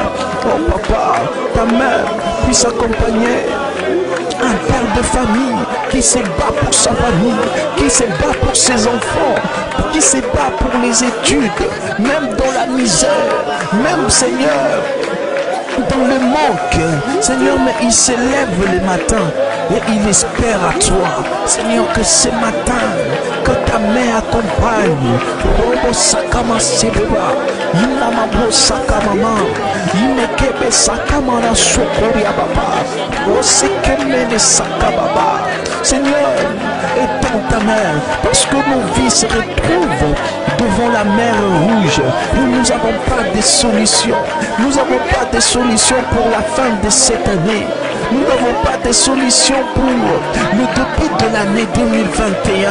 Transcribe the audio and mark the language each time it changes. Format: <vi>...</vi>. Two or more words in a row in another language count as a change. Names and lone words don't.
<fr>Oh papa, ta main puisse accompagner un père de famille qui se bat pour sa famille, qui se bat pour ses enfants, qui se bat pour les études, même dans la misère, même Seigneur, dans le manque, Seigneur, mais il se lève le matin et il espère à toi, Seigneur, que ce matin, que ta main accompagne. Robo Sakama Sebeba, Inamabo Sakamama, Inekebe Sakamana Sokoria Baba, Osekemene Sakababa. Seigneur, étends ta main, parce que nos vies se retrouvent devant la mer rouge. Nous n'avons pas de solution. Nous n'avons pas de solution pour la fin de cette année. Nous n'avons pas de solution pour le début de l'année 2021.</fr>